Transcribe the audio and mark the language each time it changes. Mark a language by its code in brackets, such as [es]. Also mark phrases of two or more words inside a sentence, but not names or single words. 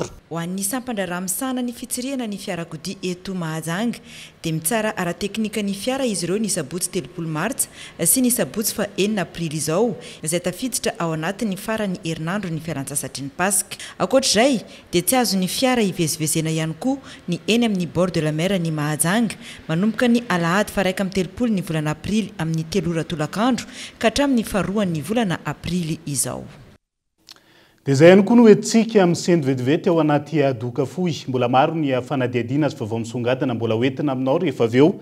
[mg] Ho an'ny sampandraraha misana ny fitsirihana ny fiarakodia eto Mahajanga dia mitsara ara-teknika ny fiara izy ireo ny sabotsy 3 Martsa sy ny sabotsy fa 9 Aprily izao izay tafiditra ao anatin'ny farany herinandro ny fialan-tsasatry ny Pasika. Ankoatr'izay dia tsy azo ny fiara hivezivezena ihany koa ny eny amin'ny [fr] bord de la mer [mg] ny Mahajanga manomboka ny alahady fa 1 ny volana Aprily amin'ny 3 ora tolakandro ka hatramin'ny 2 ny volana Aprily izao. Dia izay ihany koa no hoentintsika amin'ny sendo vetivety ao anaty doka fohy. Mbola maro ny fanadihadiana sy vaovao misongadina mbola hoentina aminao rehefa avy eo.